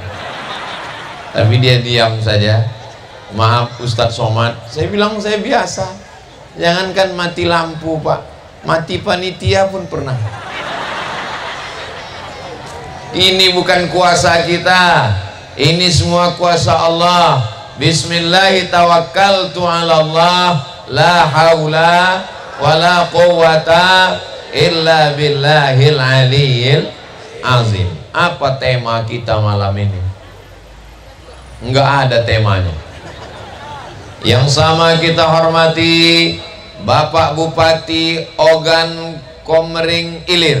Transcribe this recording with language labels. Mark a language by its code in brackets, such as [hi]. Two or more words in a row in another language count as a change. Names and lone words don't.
[id] Tapi dia diam saja. Maaf Ustadz Somad, saya bilang saya biasa. Jangankan mati lampu Pak, mati panitia pun pernah. Ini bukan kuasa kita, ini semua kuasa Allah. [ar] بسم الله توكلت على الله لا حول ولا قوة إلا بالله العلي العظيم. [id] Apa tema kita malam ini? Enggak ada temanya. Yang sama kita hormati Bapak Bupati Ogan Komering Ilir.